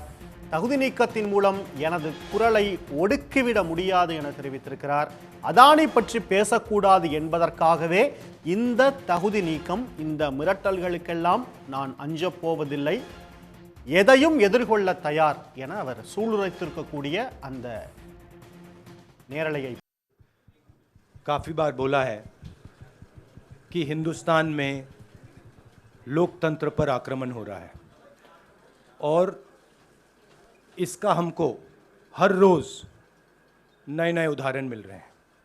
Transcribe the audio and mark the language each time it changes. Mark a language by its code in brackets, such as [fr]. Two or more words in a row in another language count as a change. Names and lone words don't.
[ta] தகுதி நீக்கத்தின் மூலம் எனது குரலை ஒடுக்கிவிட முடியாது என தெரிவித்திருக்கிறார். அதானி பற்றி பேசக்கூடாது என்பதற்காகவே இந்த தகுதி நீக்கம், இந்த மிரட்டல்களுக்கெல்லாம் நான் அஞ்சப் போவதில்லை, எதையும் எதிர்கொள்ள தயார் என அவர் சூளுரைத்திருக்கக்கூடிய அந்த நேரலையை [hi] काफ़ी बार बोला है कि हिंदुस्तान में लोकतंत्र पर आक्रमण हो रहा है और इसका हमको हर रोज़ नए नए उदाहरण मिल रहे हैं.